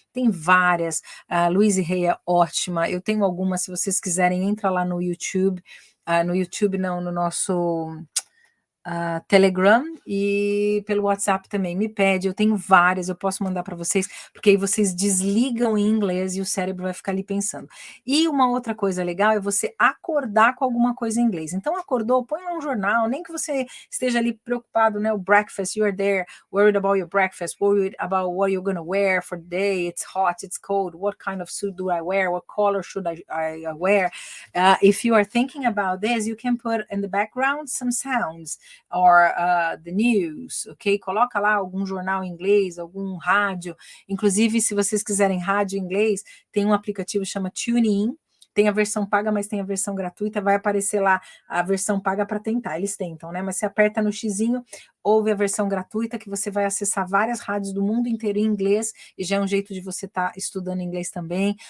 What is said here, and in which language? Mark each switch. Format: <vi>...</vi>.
<pt>Tem várias, a Louise Hay é ótima, eu tenho algumas, se vocês quiserem, entra lá no YouTube, no YouTube não, no nosso Telegram e pelo WhatsApp também, me pede, eu tenho várias, eu posso mandar para vocês, porque aí vocês desligam em inglês e o cérebro vai ficar ali pensando. E uma outra coisa legal é você acordar com alguma coisa em inglês. Então acordou, põe lá um jornal, nem que você esteja ali preocupado, né, o breakfast,</pt> <en>you're there, worried about your breakfast, worried about what you're gonna wear for the day, it's hot, it's cold, what kind of suit do I wear, what color should I wear? If you are thinking about this, you can put in the background some sounds, or the news, ok?</en> <pt>Coloca lá algum jornal em inglês, algum rádio. Inclusive, se vocês quiserem rádio em inglês, tem um aplicativo que chama TuneIn. Tem a versão paga, mas tem a versão gratuita. Vai aparecer lá a versão paga para tentar. Eles tentam, né? Mas você aperta no xizinho, ouve a versão gratuita, que você vai acessar várias rádios do mundo inteiro em inglês, e já é um jeito de você estar estudando inglês também.</pt>